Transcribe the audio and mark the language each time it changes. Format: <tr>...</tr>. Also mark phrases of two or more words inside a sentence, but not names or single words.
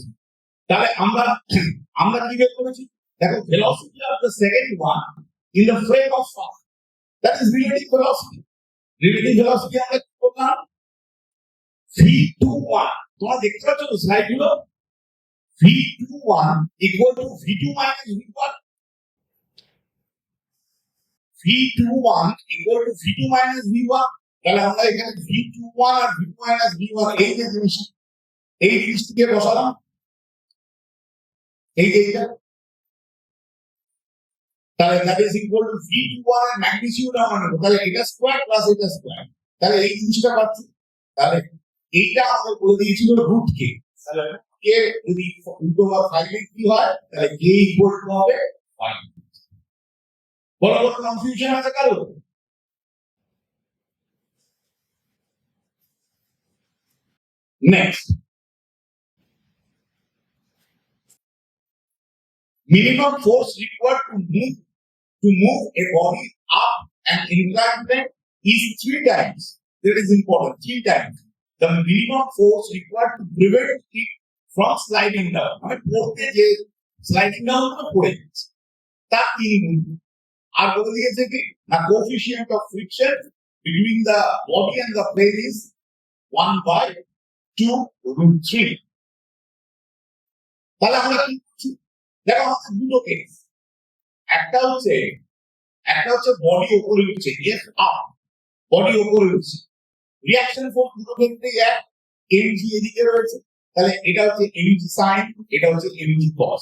<bn>তাহলে আমরা কি বের করেছি, দেখো</bn> <en>velocity of the second one in the frame of first, that is relative velocity. relative velocity</en> <bn>আমরা কি করলাম, v21, তোমরা দেখতে পাচ্ছ তো স্লাইড গুলো,</bn> <en>v21 equal to v2 minus v1, v21 equal to v2 minus v1।</en> <bn>তাহলে আমরা এখানে v21 আর</bn> <en>v2 minus v1</en> <bn>এই যে জিনিসটিকে বসালাম, এই যে এটা, তাহলে</bn> <en>that is equal to v21</en> <bn>এর ম্যাগনিটিউড আমরা নেব, তাহলে এটা স্কয়ার প্লাস এটা স্কয়ার, তাহলে এই জিনিসটা পাচ্ছি। তাহলে এইটা আমাদের বলে দিয়েছিল রুট কে, তাহলে কে যদি উল্টো বা 5 এ কি হয়, তাহলে কে</bn> <en>equal to</en> <bn>হবে 5। বড় বড় কনফিউশন আছে কারো? নেক্সট,</bn> <en>minimum force required to move a body up an inclined plane is 3 times. That is important, 3 times the minimum force required to prevent it from sliding down. I mean,</en> <bn>পড়তে যে</bn> <en>sliding down</en> <bn>করে যাচ্ছে তার 3 গুণ। আর বলে দিয়েছে কি না,</bn> <en>coefficient of friction between the body and the plane is 1/2√3।</en> <bn>তাহলে আমরা কি করছি দেখো, আমাদের দুটো কেস, একটা হচ্ছে বডি উপরে উঠছে,</bn> <en>F up,</en> <bn>বডি উপরে উঠছে,</bn> <en>reaction force</en> <bn>দুটো ক্ষেত্রে এক, এমজি এদিকে রয়েছে, তাহলে এটা হচ্ছে</bn> <en>mg sine,</en> <bn>এটা হচ্ছে</bn> <en>mg cos.</en>